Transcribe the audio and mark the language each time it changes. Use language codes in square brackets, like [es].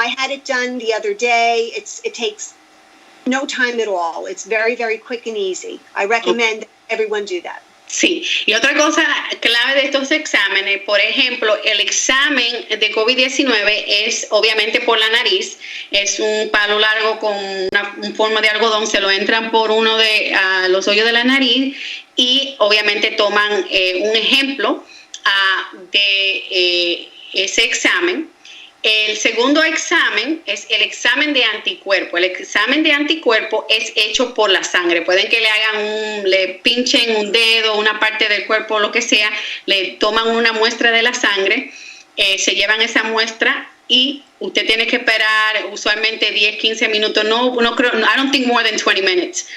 [en] I had it done the other day. It takes no time at all. It's very, very quick and easy. I recommend everyone do that. [es] Sí, y otra cosa clave de estos exámenes, por ejemplo, el examen de COVID-19 es obviamente por la nariz, es un palo largo con una forma de algodón, se lo entran por uno de los hoyos de la nariz y obviamente toman un ejemplo de ese examen. El segundo examen es el examen de anticuerpo. El examen de anticuerpo es hecho por la sangre. Pueden que le pinchen un dedo, una parte del cuerpo, lo que sea, le toman una muestra de la sangre, se llevan esa muestra y usted tiene que esperar usualmente 10, 15 minutos. No creo, [en] I don't think more than 20 minutes.